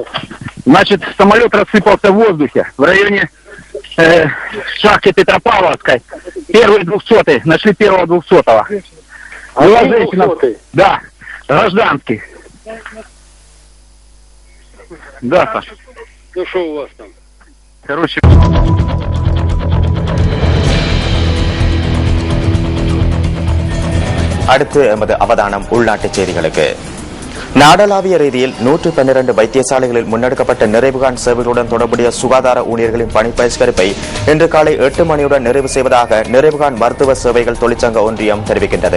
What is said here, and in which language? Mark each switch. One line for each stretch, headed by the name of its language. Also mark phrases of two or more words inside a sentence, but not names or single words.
Russian: Значит, самолет рассыпался в воздухе в районе шахты Петропавловской. Первый 200-й. Нашли первого 200-го. Была женщина. Да. Гражданский. Да, Саша. Ну что у вас там? Короче...
Tamil: அடுத்து எமது அவதானம் உள்நாட்டு செய்திகளுக்கு. நாடளாவிய ரீதியில் 112 வைத்தியசாலைகளில் முன்னெடுக்கப்பட்ட நிறைவுகாண் சேவைகளுடன் தொடர்புடைய சுகாதார ஊழியர்களின் பணி பகிஷ்கரிப்பை இன்று காலை 8 மணியுடன் நிறைவு செய்வதாக நிறைவுகாண் மருத்துவ சேவைகள் தொழிற்சங்க ஒன்றியம் தெரிவிக்கின்றது.